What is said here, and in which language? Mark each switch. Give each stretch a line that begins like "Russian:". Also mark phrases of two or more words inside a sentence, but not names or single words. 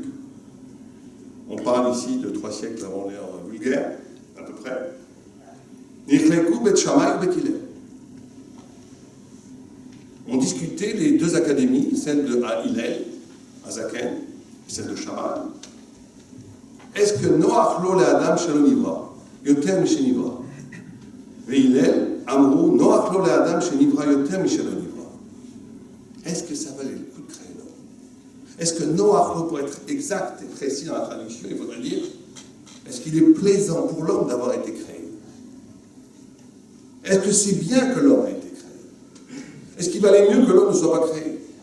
French: On parle ici de 3 siècles avant l'ère vulgaire, à peu près. Nichleku, Beth Shammai et Beth Hillel. On discutait les deux académies, celle de Hillel, Azaken, et celle de Shammai. Est-ce que
Hebrew: נוח לו לאדם שלא נברא, יותר משנברא? Et Hillel, אמרו, נוח לו לאדם שלא נברא, יותר משנברא.
French: Est-ce que ça valait le coup de créer l'homme? Est-ce que
Hebrew: נוח לו,
French: pour être exact et précis dans la traduction, il faudrait dire, est-ce qu'il est plaisant pour l'homme d'avoir été créé? Est-ce que c'est bien que l'homme ait été créé? Est-ce qu'il valait mieux que l'homme ne soit pas créé?